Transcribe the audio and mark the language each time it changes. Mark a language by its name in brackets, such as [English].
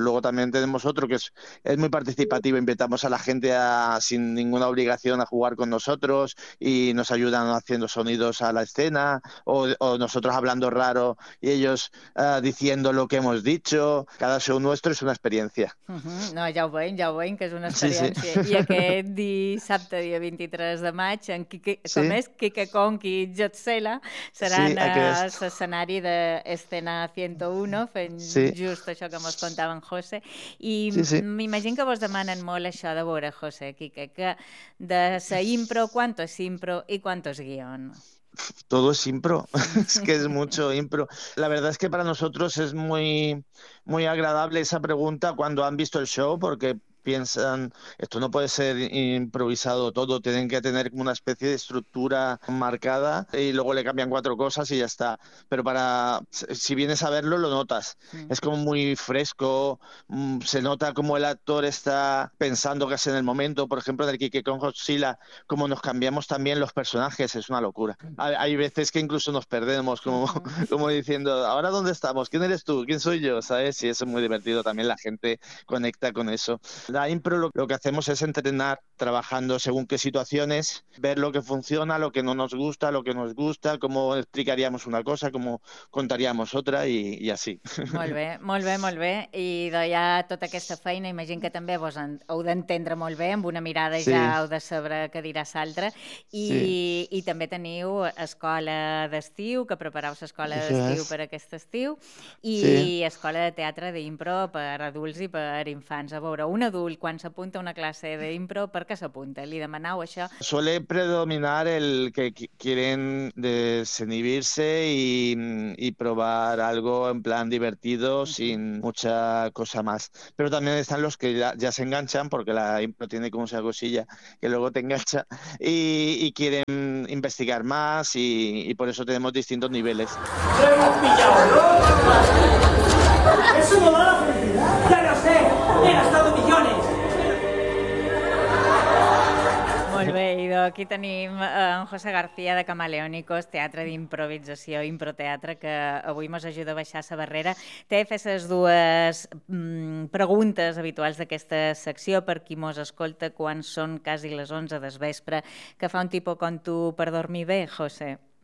[Spanish] Luego también tenemos otro que es muy participativo, invitamos a la gente sin ninguna obligación a jugar con nosotros y nos ayudan haciendo sonidos a la escena, o nosotros hablando raro y ellos diciendo lo que hemos dicho. Cada show nuestro es una experiencia. [Catalan] No, ja ho veiem, que és una experiència. Sí, sí. I aquest dissabte, dia 23 de maig, en Kike, sí. Com és? Kike Kong i Godzilla seran l'escenari d'Escena 101, fent just això que mos contava en José. I m'imagino que vos demanen molt això de veure, José, Kike, que de sa impro, [Spanish] ¿cuánto es impro y cuánto es guión? Todo es impro, es que es mucho impro. La verdad es que para nosotros es muy, muy agradable esa pregunta cuando han visto el show, porque piensan, esto no puede ser improvisado todo, tienen que tener una especie de estructura marcada y luego le cambian cuatro cosas y ya está. Pero si vienes a verlo, lo notas. Es como muy fresco, se nota como el actor está pensando casi en el momento. Por ejemplo, en el Kike con Godzilla, como nos cambiamos también los personajes, es una locura. Hay veces que incluso nos perdemos, como diciendo, ¿ahora dónde estamos? ¿Quién eres tú? ¿Quién soy yo? ¿Sabes? Y eso es muy divertido. También la gente conecta con eso. La impro lo que hacemos es entrenar trabajando según qué situaciones, ver lo que funciona, lo que no nos gusta, lo que nos gusta, cómo explicaríamos una cosa, cómo contaríamos otra y así. [Catalan] Molt bé, molt bé, molt bé. I hi ha tota aquesta feina, imagino que també vos heu d'entendre molt bé, amb una mirada ja heu de saber què dirà l'altre. I també teniu escola d'estiu, que prepareu l'escola d'estiu per aquest estiu, i escola de teatre d'impro per adults i per infants. A veure, un adult, quan s'apunta a una classe d'impro, ¿per [Spanish] qué se apunta? [Catalan] ¿Li demanau això? [Spanish] Suele predominar el que quieren desinhibirse y probar algo en plan divertido, sin mucha cosa más. Pero también están los que ya se enganchan, porque la impro tiene como esa cosilla que luego te engancha, y quieren investigar más, y por eso tenemos distintos niveles. ¡Lo hemos pillado! ¡Eso no va a la felicidad! ¡Ya lo sé! ¡He gastado millones! [Catalan] Molt bé, idò, aquí tenim en José García de Camaleónicos, teatre d'improvisació, improteatre, que avui mos ajuda a baixar la barrera. T'he de fer les dues preguntes habituals d'aquesta secció per qui mos escolta quan són quasi les 11 del vespre, que fa un tipus com tu per dormir bé, José.